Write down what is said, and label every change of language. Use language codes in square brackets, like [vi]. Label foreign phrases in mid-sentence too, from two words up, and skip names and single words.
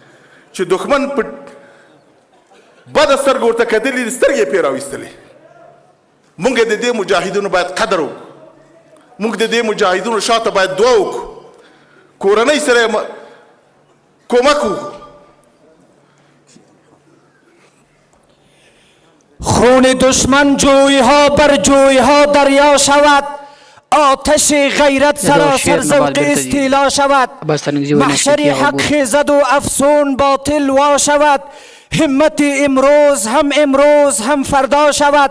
[ps] چې دښمن په بده سترګو ورته کتلي دي، سترګې یې پرې راویستلې. موږ د دې مجاهدینو باید قدر وکړو، موږ د دې مجاهدینو شاته باید دعا وکړو، کورنۍ سره کومک وکړو. [fa] خون دشمن جویها بر جویها دریا شود، آتش غیرت سراسر ذوق استیلا شود. محشر حق خیزد و افسون باطل وا شود، همت امروز هم فردا شود.